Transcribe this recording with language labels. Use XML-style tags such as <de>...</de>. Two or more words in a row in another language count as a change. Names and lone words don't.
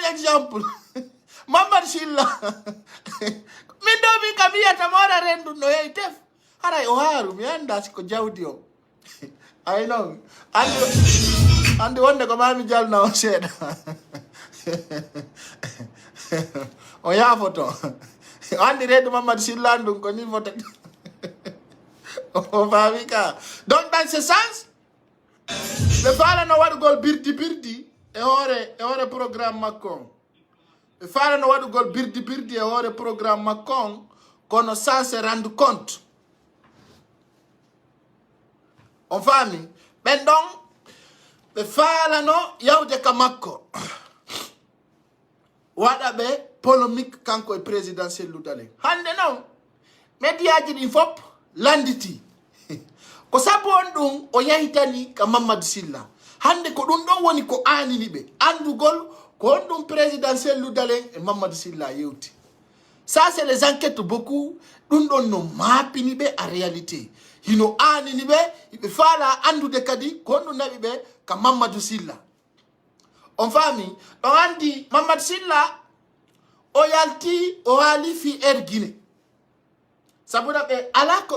<ff>exemple Mamadou Sylla min do mi kam yiyata mora rendu no yeyi tef haray o haaru mi anda siko jawdi o ay non andi wonde ko mami jalna o seeɗa o yaafoto andi reedu Mamadou Sylla ndum ko ni fotata o faami ka</ff> <fr>donc dans ce sens</fr> <ff>ɓe faalano waɗugol birdi e hoore programme makko ɓe faalano waɗugol birdi e hoore programme makko kono</ff> <fr>sans se rendre compte</fr> <ff>on faami ɓen ɗon ɓe faalano yawde ka makko waɗa ɓe polémique kanko e président Cellou Dalein hande noon médiaji ɗin fop landiti ko sabu on ɗum o yahitani ka Mamadou Sylla hande ko ɗum ɗon woni ko anini ɓe andugol ko on ɗum président Cellou Dalein e Mamadou Sylla yewti</ff> <fr>ça c'est les enquêtes beaucoup</fr> <ff>ɗum ɗon no maapini ɓe a réalité hino anini ɓe ɓe faala andude kadi ko on ɗum naɓi ɓe ka Mamadou Sylla on faami ɗon andi Mamadou Sylla o yalti o haali fi Guinée sabuɗa ɓe ala ko</ff>